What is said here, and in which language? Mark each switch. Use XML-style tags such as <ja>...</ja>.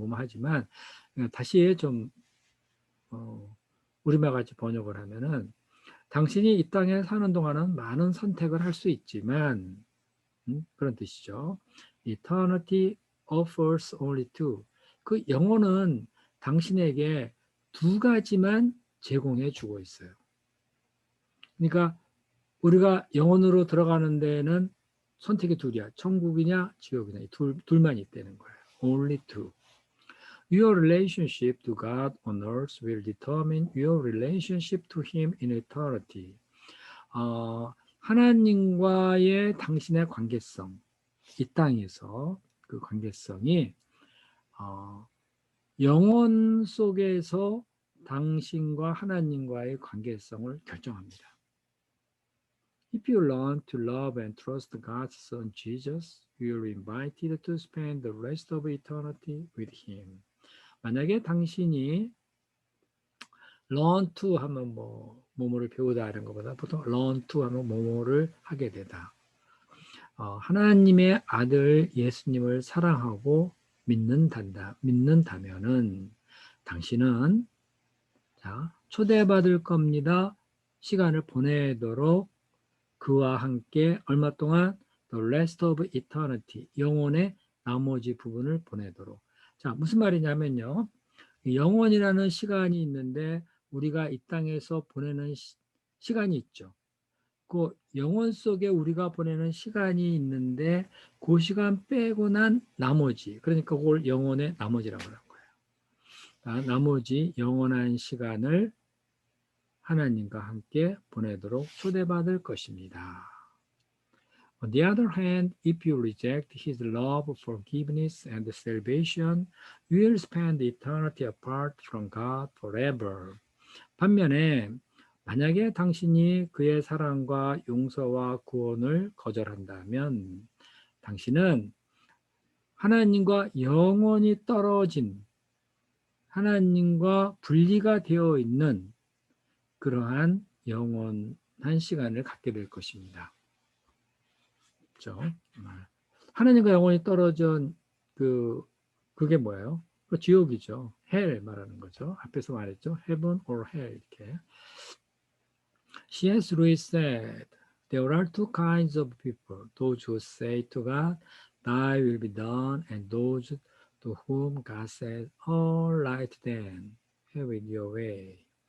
<ko>뭐하지만, 다시 좀, 우리말 같이 번역을 하면은, 당신이 이 땅에 사는 동안은 많은 선택을 할 수 있지만, 그런 뜻이죠.</ko> <en>Eternity offers only two.</en> <ko>그 영혼은 당신에게 두 가지만 제공해 주고 있어요. 그러니까 우리가 영혼으로 들어가는 데는 선택이 둘이야. 천국이냐 지옥이냐. 둘만 있다는 거예요.</ko> <en>Only two. Your relationship to God on earth will determine your relationship to Him in eternity.</en> <ko>하나님과의 당신의 관계성, 이 땅에서 그 관계성이 영혼 속에서 당신과 하나님과의 관계성을 결정합니다.</ko> <en>If you learn to love and trust God's Son Jesus, you are invited to spend the rest of eternity with Him.</en> <ko>만약에 당신이</ko> <en>learn to</en> <ko>하면 뭐뭐를 배우다 이런 것보다 보통 learn to 하면 뭐뭐를 하게 되다. 하나님의 아들 예수님을 사랑하고 믿는다면은 당신은 초대받을 겁니다. 시간을 보내도록 그와 함께 얼마 동안</ko> <en>the rest of eternity,</en> <ko>영혼의 나머지 부분을 보내도록. 자, 무슨 말이냐면요. 영원이라는 시간이 있는데 우리가 이 땅에서 보내는 시간이 있죠. 그 영혼 속에 우리가 보내는 시간이 있는데 그 시간 빼고 난 나머지, 그러니까 그걸 영혼의 나머지라고 하는 거예요. 나머지 영원한 시간을 하나님과 함께 보내도록 초대받을 것입니다.</ko> <en>On the other hand, if you reject His love, forgiveness, and salvation, you will spend eternity apart from God forever.</en> <ko>반면에 만약에 당신이 그의 사랑과 용서와 구원을 거절한다면 당신은 하나님과 영원히 떨어진, 하나님과 분리가 되어 있는 그러한 영원한 시간을 갖게 될 것입니다. 그렇죠? 하나님과 영원히 떨어진 그게 뭐예요? 그 지옥이죠. 헬 말하는 거죠. 앞에서 말했죠.</ko> <en>heaven or hell</en> <ko>이렇게.</ko> <en>C.S. Lewis said, there are two kinds of people, those who say to God, thy will be done, and those to whom God says, all right then, have it your way.</en>